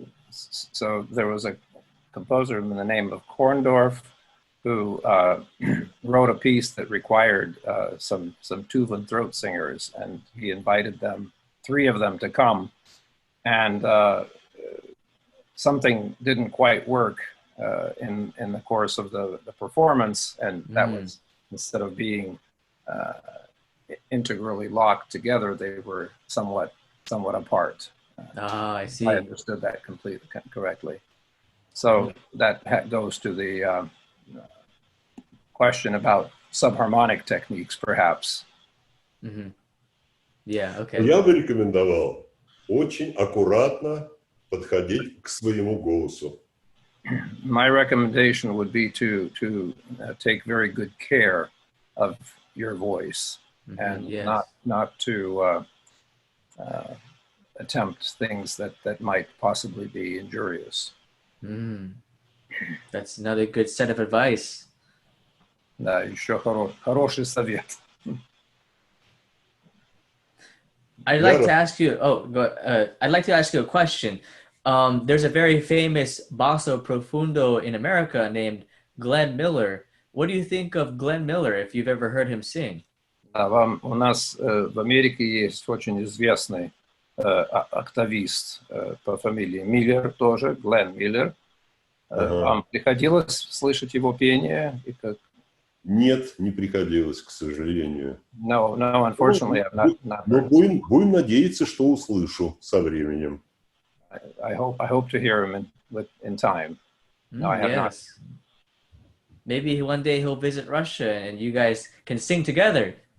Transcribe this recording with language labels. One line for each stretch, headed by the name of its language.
English: So there was a composer in the name of Korndorf who wrote a piece that required some Tuvan throat singers, and he invited them, 3 of them, to come, and something didn't quite work in the course of the performance, and that was, instead of being integrally locked together, they were somewhat apart. I see. I understood that completely correctly. So that goes to the question about subharmonic techniques, perhaps. Yeah, okay.
Russian: Я бы рекомендовал очень аккуратно подходить к своему голосу.
English: My recommendation would be to take very good care of your voice and not to attempt things that might possibly be injurious. That's another good set of advice.
Russian: Да, еще хороший совет.
English: I'd like to ask you. I'd like to ask you a question. There's a very famous basso profundo in America named Glenn Miller. What do you think of Glenn Miller? If you've ever heard him sing?
Russian: У нас в Америке есть очень известный октавист по фамилии Миллер тоже, Глен Миллер. Вам приходилось слышать его пение? Нет, не приходилось, к сожалению.
English: No, unfortunately, I've not
Russian: Но
English: heard.
Russian: будем надеяться, что услышу со временем.
English: I hope to hear him in time. No, I have not. Maybe one day he'll visit Russia and you guys can sing together.